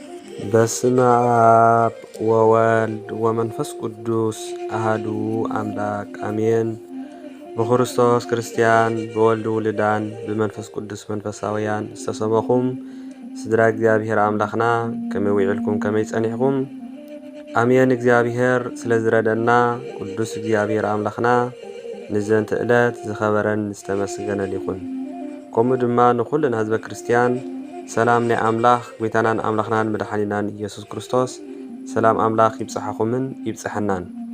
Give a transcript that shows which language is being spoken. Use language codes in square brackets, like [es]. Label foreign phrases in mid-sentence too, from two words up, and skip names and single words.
[gez] በስመ አብ ወወልድ ወመንፈስ ቅዱስ አሐዱ አምላክ አሜን። [ti] በክርስቶስ ክርስቲያን በወልድ ውልዳን በመንፈስ ቅዱስ መንፈሳውያን ዝተሰመኹም ስድራ እግዚአብሔር አምላኽና ከመይ ውዒልኩም ከመይ ጸኒሕኩም አሜን። እግዚአብሔር ስለ ዝረደና ቅዱስ እግዚአብሔር አምላኽና ንዘንቲ ዕለት ዝኸበረን ዝተመስገነን ይኹን። ከምኡ ድማ ንኩልና ህዝበ ክርስቲያን ሰላም ናይ አምላኽ ጎይታናን አምላኽናን መድኃኒናን ኢየሱስ ክርስቶስ ሰላም አምላኽ ይብጽሐኹምን ይብጽሐናን።